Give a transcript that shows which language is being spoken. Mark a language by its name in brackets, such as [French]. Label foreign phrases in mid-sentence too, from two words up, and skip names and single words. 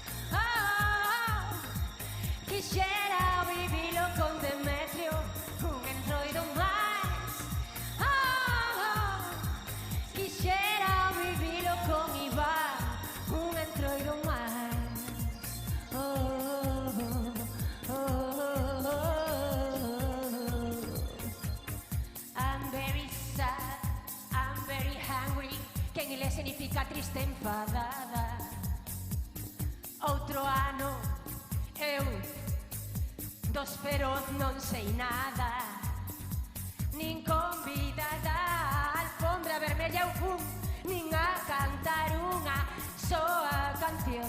[Galician] Quixera vivilo con Demetrio. Un entroido máis. Quixera vivilo con Iván. Un entroido máis. [English] I'm very sad, I'm very hungry, [Galician] que en inglés significa triste enfadada. Outro ano, eu dos feroz non sei nada, nin convidada a alfombra vermella eu fun, nin a cantar unha soa canción.